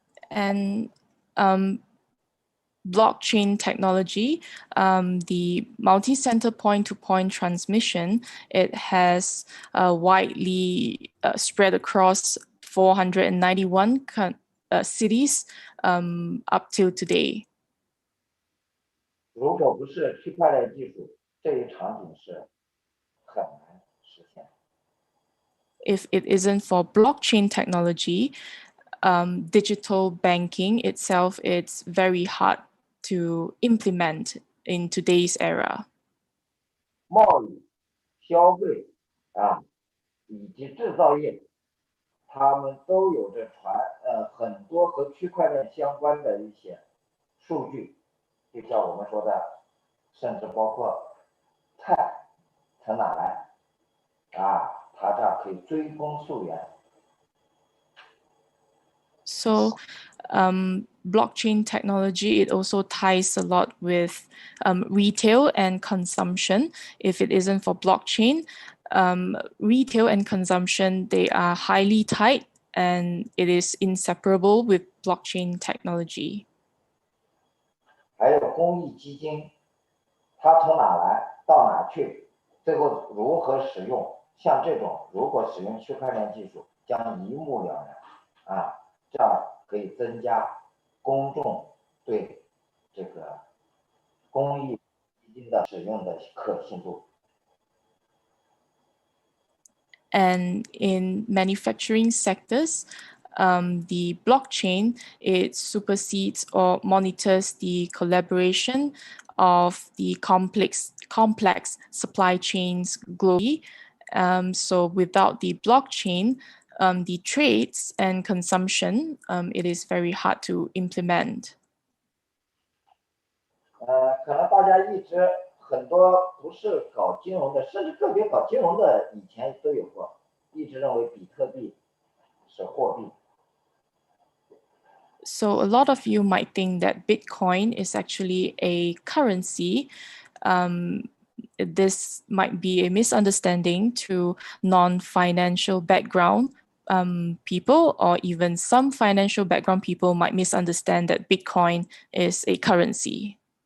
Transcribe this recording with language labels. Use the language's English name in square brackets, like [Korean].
[English] And blockchain technology, the multi-center point-to-point transmission, it has widely spread across 491 cities up till today. [Chinese] 如果不是区块链技术，这一场景是很难实现。 [English] If it isn't for blockchain technology, digital banking itself, it's very hard to implement in today's era. [Chinese] 贸易、消费以及制造业，他们都有着很多和区块链相关的一些数据，就像我们说的，甚至包括菜从哪来它这儿可以追踪溯源。 [English] So blockchain technology, it also ties a lot with retail and consumption. If it isn't for blockchain, retail and consumption, they are highly tied and it is inseparable with blockchain technology. [Chinese] 还有公益基金，它从哪来到哪去，最后如何使用，像这种如果使用区块链技术，将一目了然这样可以增加公众对这个公益基金的使用的可信度。 [English] And in manufacturing sectors, the blockchain, it supersedes or monitors the collaboration of the complex supply chains globally. So without the blockchain, the trades and consumption, it is very hard to implement. [Chinese] 可能大家一直很多不是搞金融的，甚至个别搞金融的以前都有过，一直认为比特币是货币。 [English] So a lot of you might think that Bitcoin is actually a currency. This might be a misunderstanding to non-financial background people, or even some financial background people might misunderstand that Bitcoin is a currency.